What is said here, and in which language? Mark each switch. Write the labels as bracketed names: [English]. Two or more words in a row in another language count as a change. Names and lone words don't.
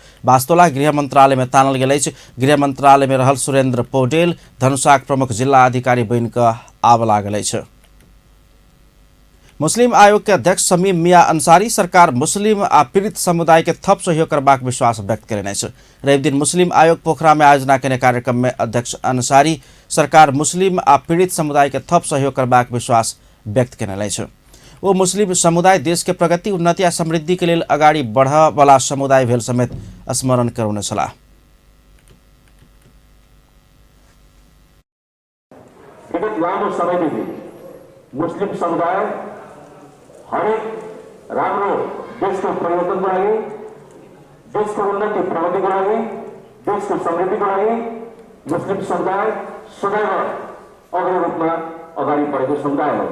[Maithili] वास्तोला गृह मंत्रालय में तानल गेलै छ। गृह मंत्रालय में रहल सुरेंद्र पौडेल धनुषाक प्रमुख जिला अधिकारी बन कऽ आब लागल छ। मुस्लिम आयोग के अध्यक्ष शमीम मिया अंसारी सरकार मुस्लिम आ पीड़ित समुदाय के थप सहयोग करबाक विश्वास व्यक्त करेने छ। रवि दिन मुस्लिम आयोग पोखरा में आयोजना केने कार्यक्रम में अध्यक्ष अंसारी सरकार मुस्लिम आ पीड़ित समुदाय के थप सहयोग करबाक विश्वास व्यक्त केने छ। वो मुस्लिम समुदाय देश के प्रगति, उन्नति आ समृद्धि के लिए अगाडि बढ़ वाला समुदाय भेल समेत स्मरण करौने छलाह। [Nepali] लामो समयदेखि मुस्लिम समुदाय हरेक राम्रो देशको परिवर्तनको लागि, देशको उन्नति प्रगतिको लागि, देशको समृद्धिको लागि मुस्लिम समुदाय सदैव अग्रणी रूपमा अगाडि बढेको समुदाय हो।